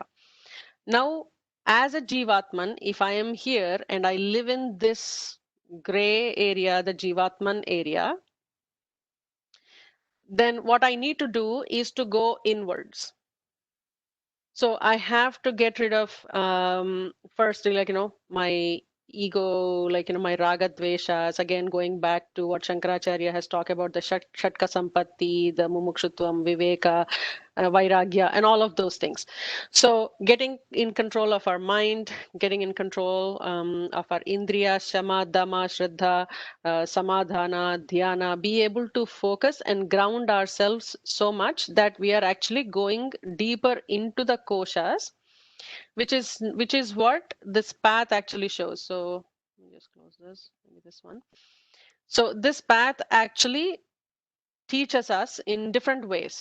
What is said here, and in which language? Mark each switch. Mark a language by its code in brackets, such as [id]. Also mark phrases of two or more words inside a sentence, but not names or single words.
[en] Now, as a Jivatman, if I am here and I live in this gray area, the Jivatman area, then what I need to do is to go inwards. So I have to get rid of firstly, like, my ego, like, my [sa] raga dveshas, [en] again, going back to what Shankaracharya has talked about, the [sa] shatka sampatti, [en] the [sa] mumukshutvam, viveka, vairagya, [en] and all of those things. So getting in control of our mind, getting in control of our indriya, [sa] shama, dama, shraddha, samadhana, dhyana, [en] be able to focus and ground ourselves so much that we are actually going deeper into the koshas, which is what this path actually shows. So let me just close this, maybe this one. So this path actually teaches us in different ways.